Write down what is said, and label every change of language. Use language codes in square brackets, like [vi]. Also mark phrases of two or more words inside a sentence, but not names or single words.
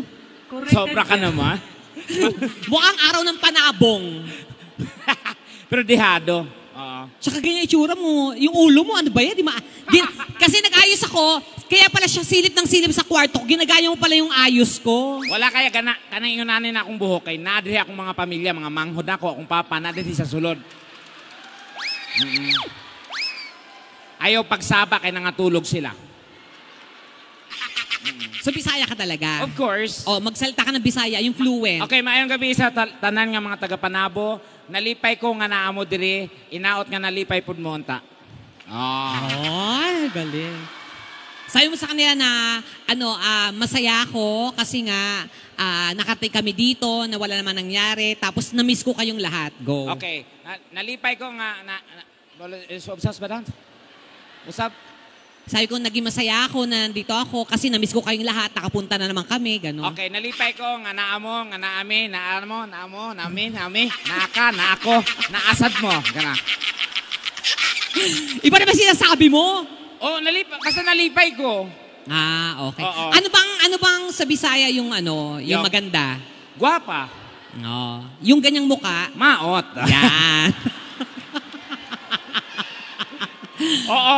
[tl] Sobra ka naman. Mukhang araw ng panabong. Pero dihado. Tsaka ganyan itsura mo. Yung ulo mo, ano ba yan? Kasi nag-ayos ako, kaya pala siya silip ng silip sa kwarto. Ginagaya mo pala yung ayos ko. [ceb] Wala kaya kanang ingunanin na akong buhok kay nadiri akong mga pamilya, mga manghod ako, akong papa, nadiri sa sulod. Ayaw pagsaba kay nangatulog sila. [tl] So, Bisaya ka talaga? [en] Of course. [tl] Magsalita ka ng Bisaya, yung fluent. [ceb] Okay, maayong gabi sa tanan nga mga taga-Panabo. Nalipay ko nga naamo diri, inaot nga nalipay pud mo unta. [tl] Ay, galing. Sabi mo sa kanila na masaya ako kasi nga nakatay kami dito, na wala naman nangyari, tapos na-miss ko kayong lahat. Go. [ceb] Okay. Nalipay ko nga usap ba? Usap? [tl] Sabi ko, naging masaya ako na nandito ako kasi na-miss ko kayong lahat, nakapunta na naman kami, gano'n. Okay, [ceb] nalipay ko nga naamo, nga naami, naami, naaka, naako, naasad mo, gana. [tl] Iba na ba sinasabi mo? [ceb] Basta nalipay ko. [tl] Okay. Oo. Ano bang sa Bisaya yung yung maganda? Guwapa. Yung ganyang muka? Maot. Yan. Oo.